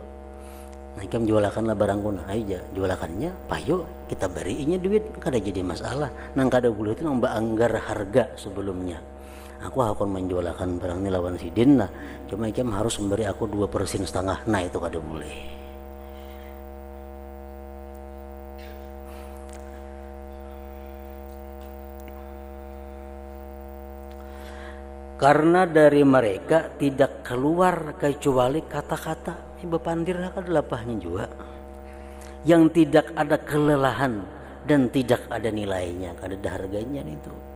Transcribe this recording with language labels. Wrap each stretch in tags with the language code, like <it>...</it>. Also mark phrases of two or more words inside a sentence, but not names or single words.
<bjn>Nah kita menjualakan lah barang kuna aja, jualakannya payu kita beri inya duit, kada jadi masalah. Nang kada boleh itu nang baanggar harga sebelumnya. Aku akan menjualakan barang ini lawan sidin lah, cuma ikam harus memberi aku 2,5%. Nah itu kada boleh.</bjn> <id>Karena dari mereka tidak keluar kecuali kata-kata,</id> <bjn>bepandir kan lapahnya juga,</bjn> <id>yang tidak ada kelelahan dan tidak ada nilainya, ada harganya itu.</id>